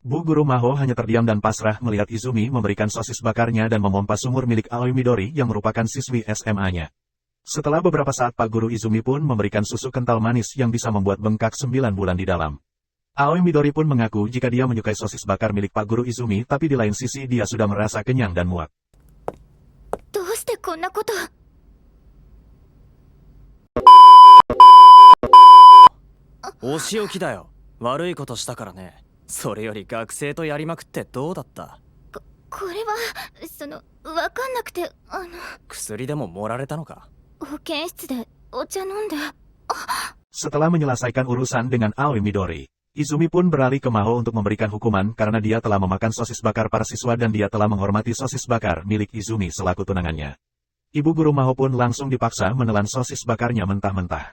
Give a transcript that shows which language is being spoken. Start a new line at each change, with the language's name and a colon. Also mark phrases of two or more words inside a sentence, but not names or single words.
Indonesian: Bu Guru Maho hanya terdiam dan pasrah melihat Izumi memberikan sosis bakarnya dan memompa sumur milik Aoi Midori yang merupakan siswi SMA-nya. Setelah beberapa saat Pak Guru Izumi pun memberikan susu kental manis yang bisa membuat bengkak 9 bulan di dalam. Aoi Midori pun mengaku jika dia menyukai sosis bakar milik Pak Guru Izumi, tapi di lain sisi dia sudah merasa kenyang dan muak.
Japanese: どうしてこんなこと。お仕置きだよ。悪いことしたからね。それより学生とやりまくってどうだった？これはわかんなくて、薬でも盛られたのか？保健室でお茶飲んで。
Indonesian: Setelah menyelesaikan urusan dengan Aoi Midori, Izumi pun beralih ke Maho untuk memberikan hukuman karena dia telah memakan sosis bakar para siswa dan dia telah menghormati sosis bakar milik Izumi selaku tunangannya. Ibu guru Maho pun langsung dipaksa menelan sosis bakarnya mentah-mentah.